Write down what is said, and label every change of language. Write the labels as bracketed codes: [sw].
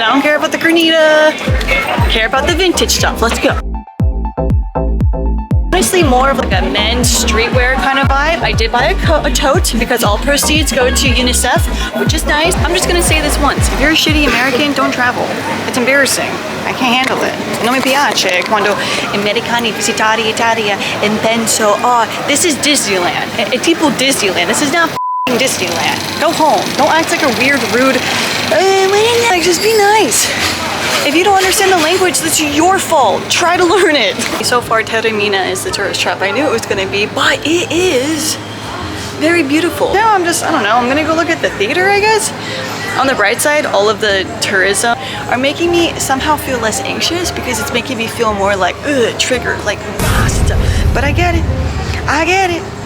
[en] I don't care about the granita. I care about the vintage stuff. Let's go. Honestly, more of like a men's streetwear kind of vibe. I did buy a tote because all proceeds go to UNICEF, which is nice. I'm just gonna say this once. If you're a shitty American, don't travel. It's embarrassing. I can't handle it. [it] Non mi piace quando americani visitare Italia e penso, [en] oh, this is Disneyland. It's tipo Disneyland. This is not Disneyland. Go home. Don't act like a weird, rude, like, just be nice. If you don't understand the language, that's your fault. Try to learn it. So far, Taormina is the tourist trap I knew it was gonna be, but it is very beautiful. Now I don't know, I'm gonna go look at the theater, I guess. On the bright side, all of the tourism are making me somehow feel less anxious because it's making me feel more like, triggered, like, but I get it.